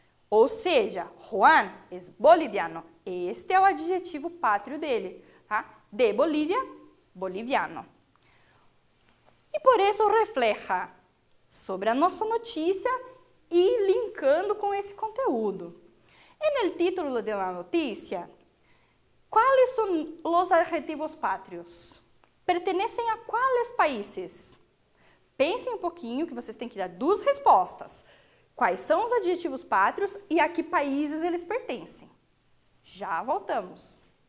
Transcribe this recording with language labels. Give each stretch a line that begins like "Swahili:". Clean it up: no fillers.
Portuguese: Ou seja, Juan é boliviano. Este é o adjetivo pátrio dele, tá? De Bolívia, boliviano. E por isso refleja sobre a nossa notícia e linkando com esse conteúdo.
Spanish: En el título de la noticia, ¿cuáles son los adjetivos patrios?
Portuguese: Pertenecem a quais países? Pensem um pouquinho que vocês têm que dar duas respostas. Quais são os adjetivos pátrios e a que países eles pertencem? Já voltamos.